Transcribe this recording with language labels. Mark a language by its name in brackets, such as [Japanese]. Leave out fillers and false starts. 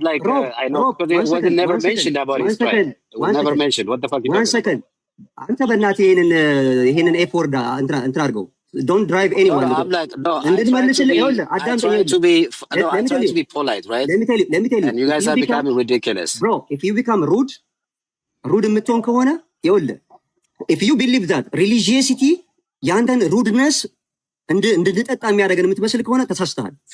[English] Like, I know because it wasn't never mentioned about his tribe. It was never mentioned. What the fuck? 1 second. [Amharic] አንተ በእናትህ ይሄንን ኤፍ ወርድ እንትን አድርገው። [English] Don't drive anyone. I'm like, no, I'm trying to be polite, right? Let me tell you. And you guys are becoming ridiculous. Bro, if you become rude [Amharic] የምትሆን ከሆነ ይኸውልህ, [English] if you believe that religiosity ያንተን rudeness [Amharic] እንድንጠጣ የሚያደርገን የምትመስል ከሆነ ተሳስተሃል.